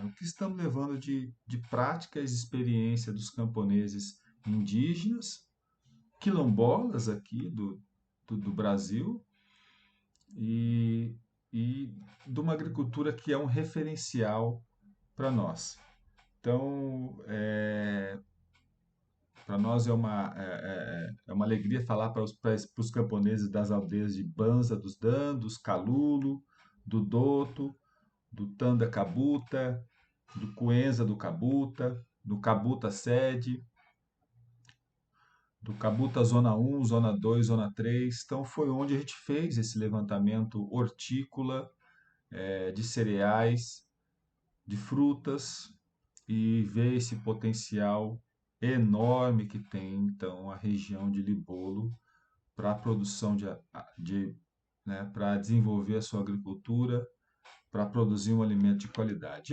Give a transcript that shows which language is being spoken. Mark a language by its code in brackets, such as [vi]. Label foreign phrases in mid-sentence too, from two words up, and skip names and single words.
[pt] O que estamos levando de práticas e experiência dos camponeses indígenas, quilombolas aqui do Brasil, e, e de uma agricultura que é um referencial para nós. Então, para nós é uma alegria falar para os camponeses das aldeias de Banza dos Dandos, Calulo, do Doto, do Tanda Cabuta, do Cuenza do Cabuta, do Cabuta Sede, do Cabuta Zona 1, Zona 2, Zona 3. Então foi onde a gente fez esse levantamento hortícola, de cereais, de frutas, e ver esse potencial enorme que tem então a região de Libolo para a produção né, para desenvolver a sua agricultura, para produzir um alimento de qualidade.